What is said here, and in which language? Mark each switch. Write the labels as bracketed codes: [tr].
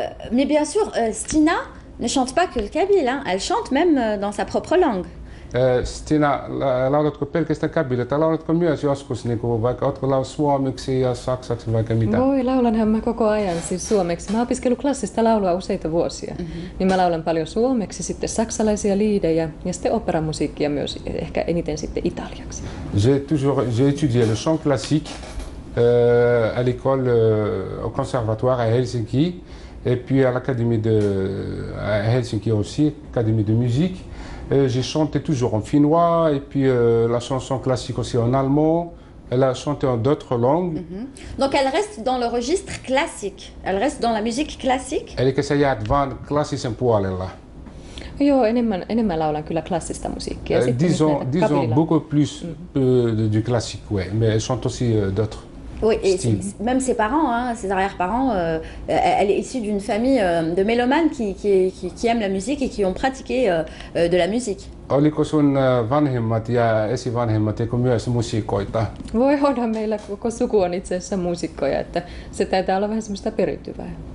[fr] Mais bien sûr, Stina ne chante pas que le kabyle, hein. Elle chante même dans sa propre langue. [fi] Stina, laulatko pelkästään kabyle tai laulatko myös joskus niinku vaikka ootko suomeksi ja saksaksi vaikka mitä? Voi, laulanhan mä koko ajan siis suomeksi. Mä oon opiskellut klassista laulua useita vuosia. Niin mä laulan paljon suomeksi, sitten saksalaisia liidejä ja sitten operamusiikkia myös, ehkä eniten sitten italiaksi. [fr] J'ai étudié le chant classique à l'école au conservatoire à Helsinki et puis à l'académie à Helsinki aussi, académie de musique. J'ai chanté toujours en finnois et puis la chanson classique aussi en allemand. Elle a chanté en d'autres langues. Donc elle reste dans le registre classique. Elle reste dans la musique classique. [fi] Eli sä jäät vaan klassisen puolella. Joo, enemmän laulan kyllä klassista musiikkia. [fr] Disons beaucoup plus du classique, ouais. Mais elle chante aussi d'autres. Oui, et même ses parents, hein, ses arrière-parents, elle est issue d'une famille de mélomanes qui aiment la musique et qui ont pratiqué de la musique. [fi] Oliko sun vanhemmat ja esivanhemmat myös musiikoita? Voi onhan meillä koko suku on itse asiassa muusikkoja, että se taitaa olla vähän semmoista periytyvää.